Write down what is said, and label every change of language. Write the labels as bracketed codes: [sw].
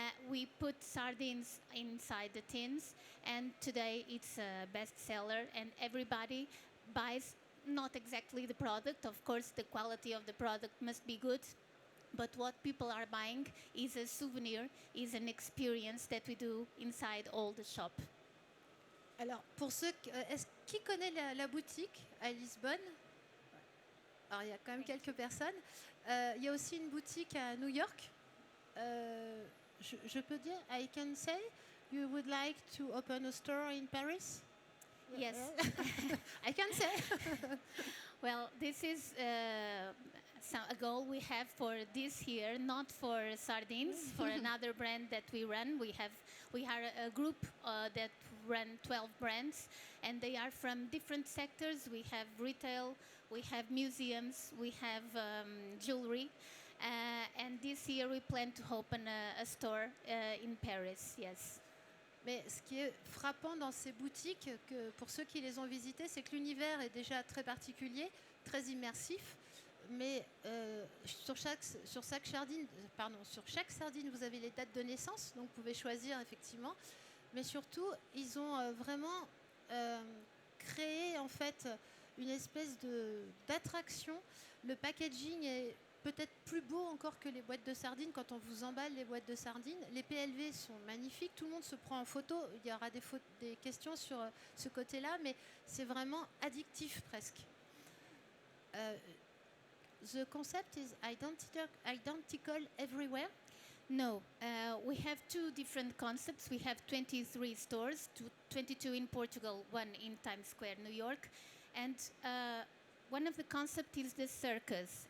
[en] We put sardines inside the tins, and today it's a bestseller, and everybody buys not exactly the product. Of course, the quality of the product must be good, but what people are buying is a souvenir, is an experience that we do inside all the shop. [fr] Alors, pour ceux qui connaît la boutique à Lisbonne? Alors, il y a quand même quelques personnes. Il y a aussi une boutique à New York. Je peux dire, [en] I can say, you would like to open a store in Paris? Yes. I can say. Well, this is a goal we have for this year, not for sardines, for another brand that we run. We are a group that run 12 brands, and they are from different sectors. We have retail, we have museums, we have jewelry. And this year we plan to open a store in Paris, yes. [fr] Mais ce qui est frappant dans ces boutiques, que pour ceux qui les ont visitées, c'est que l'univers est déjà très particulier, très immersif. Mais sur chaque sardine, vous avez les dates de naissance, donc vous pouvez choisir effectivement. Mais surtout, ils ont vraiment créé en fait une espèce d'attraction. Le packaging est peut-être plus beau encore que les boîtes de sardines quand on vous emballe les boîtes de sardines. Les PLV sont magnifiques, tout le monde se prend en photo. Il y aura des questions sur ce côté-là, mais c'est vraiment addictif presque. [en] The concept is identical everywhere. No, we have two different concepts. We have 23 stores, 22 in Portugal, one in Times Square, New York. And one of the concepts is the circus.